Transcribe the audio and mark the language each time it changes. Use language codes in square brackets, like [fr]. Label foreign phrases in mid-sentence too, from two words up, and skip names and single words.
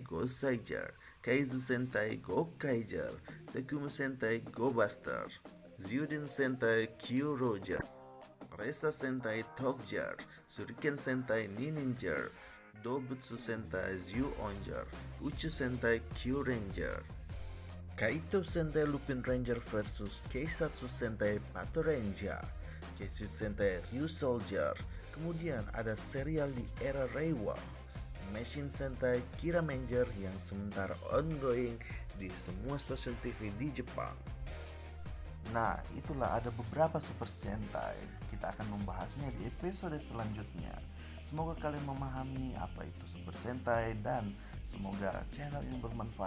[id] Go Saiger, Kaizu Sentai Go Kaiger, Tekumu Sentai Go Buster, Zyuden Sentai Q Roger, Resa Sentai Tokjar, Shuriken Sentai Ninja, Dobutsu Sentai Zyu Onger, Uchu Sentai Q Ranger, Kaito Sentai Lupin Ranger vs Keisatsu Sentai Pato Ranger, Keishu Sentai Ryu Soldier. Kemudian ada serial di era Reiwa, Machine Sentai Kira Ranger yang sementara ongoing di semua stasiun TV di Jepang. Nah, itulah ada beberapa Super Sentai. Kita akan membahasnya di episode selanjutnya. Semoga kalian memahami apa itu Super Sentai dan semoga channel ini bermanfaat.